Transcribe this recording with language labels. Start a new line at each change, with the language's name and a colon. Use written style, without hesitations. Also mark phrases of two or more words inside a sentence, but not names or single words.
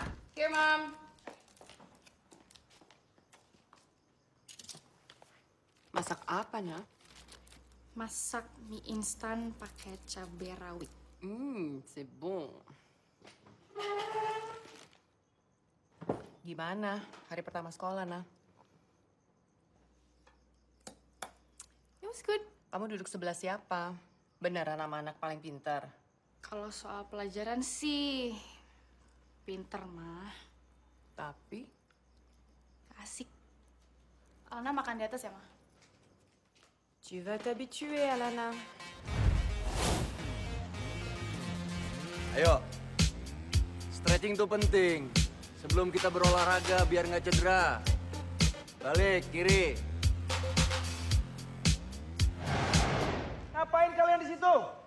Indonesian: Oke, Mam. Masak apa, Nak? Masak mie instan pakai cabai rawit.
French: C'est bon.
Indonesian: Gimana hari pertama sekolah, Nah?
English: It was good.
Indonesian: Kamu duduk sebelah siapa? Beneran sama anak paling pintar? Kalau soal pelajaran sih pinter mah. Tapi? Asik. Alana makan di atas ya, Ma?
French: Tu vas t'habituer, Alana.
Indonesian: Ayo, stretching tuh penting. Sebelum kita berolahraga biar nggak cedera. Balik, kiri. Ngapain kalian di situ?